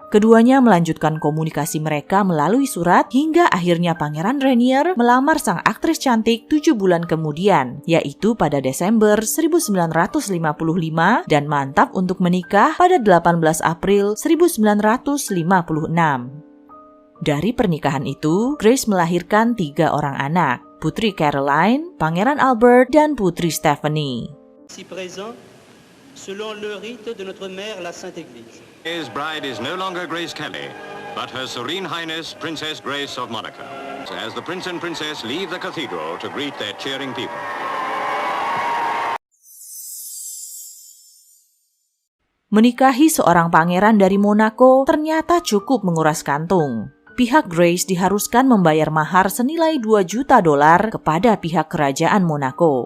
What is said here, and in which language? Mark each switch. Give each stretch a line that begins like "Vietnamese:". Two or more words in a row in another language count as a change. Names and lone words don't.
Indonesian: Keduanya melanjutkan komunikasi mereka melalui surat hingga akhirnya Pangeran Rainier melamar sang aktris cantik 7 bulan kemudian, yaitu pada Desember 1955 dan mantap untuk menikah pada 18 April 1956. Dari pernikahan itu, Grace melahirkan 3 orang anak. Putri Caroline, Pangeran Albert, dan Putri Stephanie.
French: Ici présent, selon le rite de notre mère la Sainte Église.
English: His bride is no longer Grace Kelly, but Her Serene Highness Princess Grace of Monaco, as the Prince and Princess leave the cathedral to greet their cheering people.
Indonesian: Menikahi seorang pangeran dari Monaco ternyata cukup menguras kantung. Pihak Grace diharuskan membayar mahar senilai $2 juta kepada pihak kerajaan Monaco.